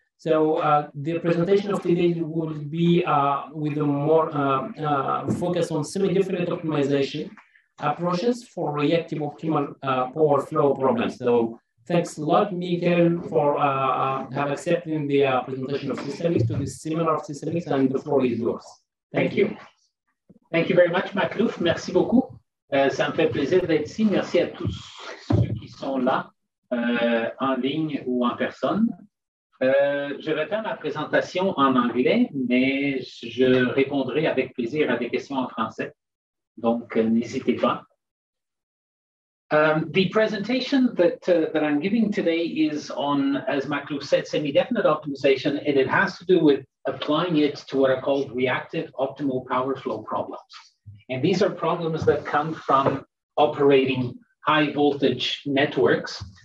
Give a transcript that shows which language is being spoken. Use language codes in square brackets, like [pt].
[en] So the presentation of today will be with a more focus on semi-definite optimization approaches for reactive optimal power flow problems. So thanks a lot, Miguel, for have accepted the presentation of SystemX to this seminar of SystemX, and the floor is yours. Thank you. Thank you very much, Maclouf. [fr] Merci beaucoup. Ça me fait plaisir d'être ici. Merci à tous ceux qui sont là, en ligne ou en personne. Je vais faire ma présentation en anglais, mais je répondrai avec plaisir à des questions en français. Donc, n'hésitez pas. [en] The presentation that I'm giving today is on, as Maclouf said, semi-definite optimization, and it has to do with applying it to what are called reactive optimal power flow problems. And these are problems that come from operating high voltage networks.